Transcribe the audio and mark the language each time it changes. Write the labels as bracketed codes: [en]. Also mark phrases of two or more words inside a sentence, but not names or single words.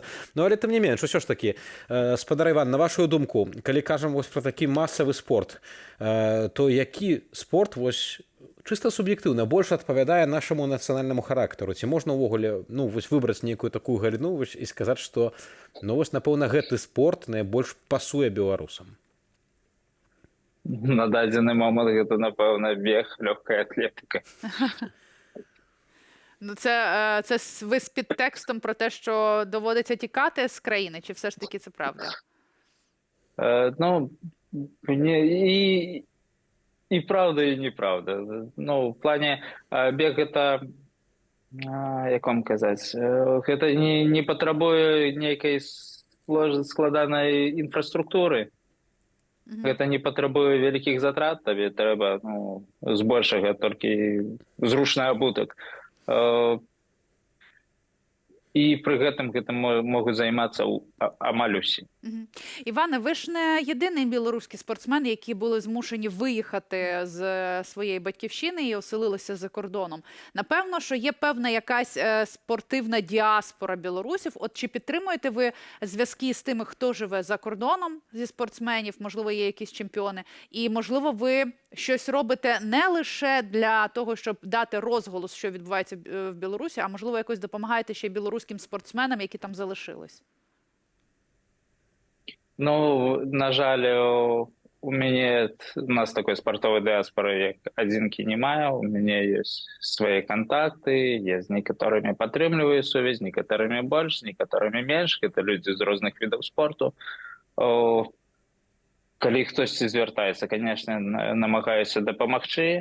[be] Ну, але тым не менш, усё ж такі, спадар Іван, на вашу думку, калі кажам вось пра такі масавы спорт, то які спорт, вось, чыста суб'ектыўна, больш адпавядае нашаму нацыянальнаму характару? Ці можна ўвогуле, ну, вось выбраць нейкую такую галіну вось, і сказаць, што, ну, вось, напэўна, гэты спорт найбольш пасуе беларусам? На дадзены момант гэта, напэўна, бег, лёгкая атлетыка. [uk] Ну, це ви з підтекстом про те, що доводиться тікати з країни, чи все ж таки це правда? Ну, [ru] и правда, и неправда. Ну, в плане бег это, [be] як вам казаць, гэта не патрабуе нейкай складанай інфраструктуры. Гэта не патрабуе вялікіх затрат, табе трэба, ну, збольшага толькі зручны абутак. І пры гэтым могуць займацца амаль усе. [uk] Іване, ви ж не єдиний білоруський спортсмен, які були змушені виїхати з своєї батьківщини і оселилися за кордоном. Напевно, що є певна якась спортивна діаспора білорусів. От чи підтримуєте ви зв'язки з тими, хто живе за кордоном зі спортсменів, можливо, є якісь чемпіони, і, можливо, ви щось робите не лише для того, щоб дати розголос, що відбувається в Білорусі, а, можливо, якось допомагаєте ще й білоруським спортсменам, які там залишились? [be] Ну, на жаль, у нас [ru] такой спортовой диаспоры, [be] як адзінкі не мае. У мяне ёсць свае контакты, я з некаторымі падтрымліваю сувязь, некаторымі больш, некаторымі менш. Гэта людзі з розных відаў спорту. Калі хтосьці звяртаецца, конечно, намагаюся дапамагчы.